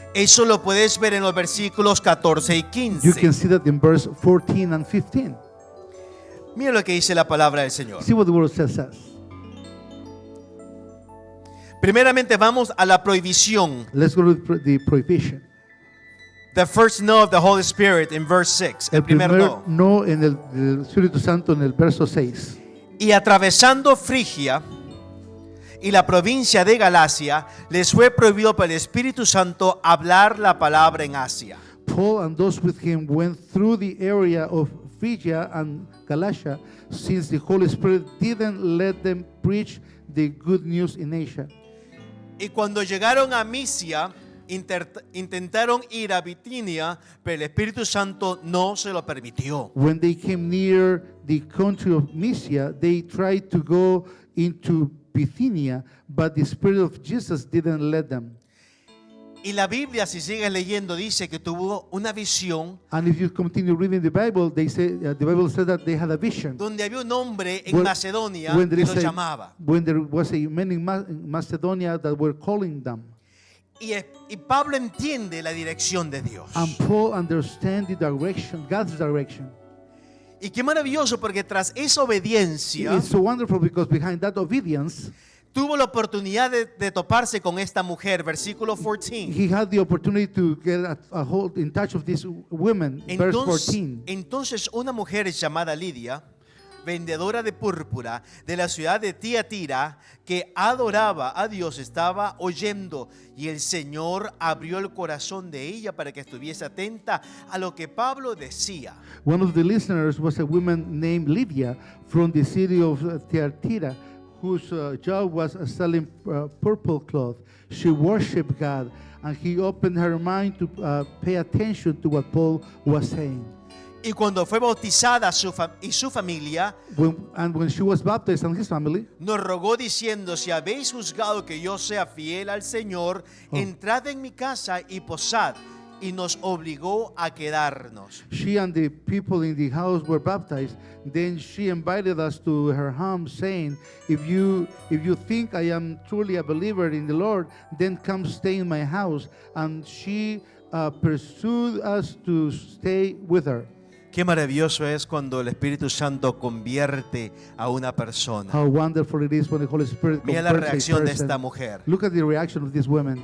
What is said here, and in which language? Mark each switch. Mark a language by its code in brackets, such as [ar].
[es] Eso lo puedes ver en los versículos 14 y [en] You can see that in verse 14 and 15. [es] Mira lo que dice la palabra del Señor. [en] See what the word says. [es] Primeramente vamos a la prohibición. [en] Let's go to the prohibition. The first no of the Holy Spirit in verse 6. [es] El primer no. no en el Espíritu Santo en el verso 6. Y atravesando Frigia y la provincia de Galacia, les fue prohibido por el Espíritu Santo hablar la palabra en Asia. [en] Paul and those with him went through the area of Phrygia and Galatia, since the Holy Spirit didn't let them preach the good news in Asia. [es] Y cuando llegaron a Misia, intentaron ir a Bitinia, pero el Espíritu Santo no se lo permitió. [en] When they came near the country of Mysia, they tried to go into Bithynia, but the Spirit of Jesus didn't let them. [es] Y la Biblia, si sigues leyendo, dice que tuvo una visión [en] And if you continue reading the Bible, they say the Bible said that they had a vision. [es] donde había un hombre en [en] When- [es] Macedonia [en] when [es] que [en] there [es] los [en] is a- [es] llamaba. [en] When there was a man in Macedonia that were calling them. [es] Y Pablo entiende la dirección de Dios. [en] And Paul understands the direction, God's direction. [es] Y qué maravilloso, porque tras esa obediencia [en] It's so wonderful because behind that obedience, [es] tuvo la oportunidad de toparse con esta mujer, versículo 14. [en] he had the opportunity to get a hold in touch of this woman, verse 14. [es] Entonces una mujer llamada Lidia, vendedora de púrpura de la ciudad de Tiatira, que adoraba a Dios, estaba oyendo, y el Señor abrió el corazón de ella para que estuviese atenta a lo que Pablo decía. [en] One of the listeners was a woman named Lydia from the city of Thyatira, whose job was selling purple cloth. She worshipped God, and he opened her mind to pay attention to what Paul was saying. [es] Y cuando fue bautizada su familia, [en] When she was baptized and his family, [es] nos rogó diciendo: si habéis juzgado que yo sea fiel al Señor, entrad en mi casa y posad. Y nos obligó a quedarnos. [en] she and the people in the house were baptized. Then she invited us to her home, saying, if you think I am truly a believer in the Lord, then come stay in my house. And she pursued us to stay with her. [es] Qué maravilloso es cuando el Espíritu Santo convierte a una persona. [en] How wonderful it is when the Holy Spirit [es] Mira la [en] converts a [es] reacción de [en] person. [es] esta mujer. [en] Look at the reaction of this woman.